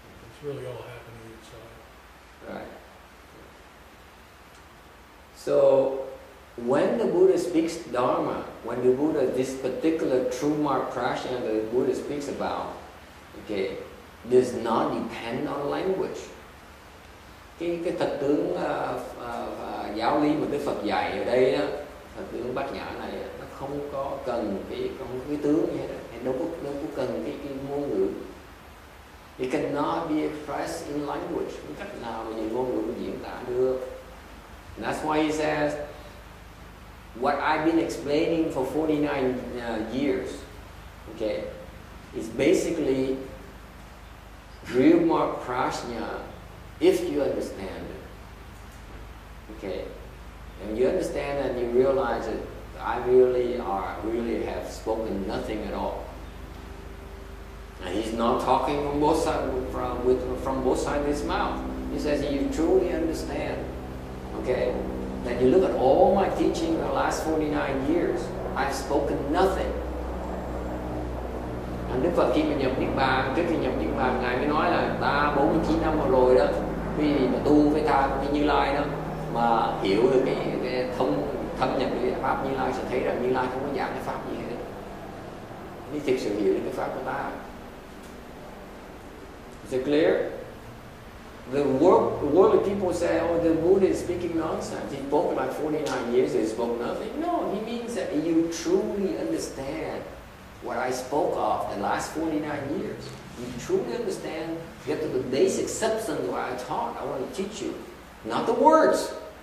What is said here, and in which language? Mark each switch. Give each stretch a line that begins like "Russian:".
English: It's really all happening inside. Right. So, when the Buddha speaks Dharma, when the Buddha, this particular true mark prajna that the Buddha speaks about, okay, does not depend on language.
Vietnamese: Cái thật tướng giáo lý mà Đức Phật dạy ở đây đó, thật tướng Bát Nhã này nó không có cần cái tướng như thế, đâu có cần cái ngôn ngữ.
English: It cannot be expressed in language.
Vietnamese: Không cách nào mà dùng ngôn ngữ mà diễn tả được.
English: And that's why he says, what I've been explaining for 49 years, okay, is basically real more prajna if you understand it. Okay, and you understand and you realize that I really have spoken nothing at all. And he's not talking from both sides from both sides of his mouth. He says you truly understand. Okay, then you look at all my teaching in the last 49 years. I've spoken nothing.
Vietnamese: Đức Phật khi mà nhập Niết Bàn, trước khi nhập Niết Bàn, Ngài mới nói là ta 49 năm rồi đó, vì mà tu với ta với Như Lai đó, mà hiểu được cái thâm nhập cái pháp Như Lai sẽ thấy rằng Như Lai không có giảng cái pháp gì hết. Nếu thực sự hiểu được cái pháp của ta.
English: Is it clear? The worldly people say, oh, the Buddha is speaking nonsense. He spoke like 49 years, he spoke nothing. No, he means that you truly understand what I spoke of the last 49 years. You truly understand, get to the basic substance of what I taught, I want to teach you. Not the words.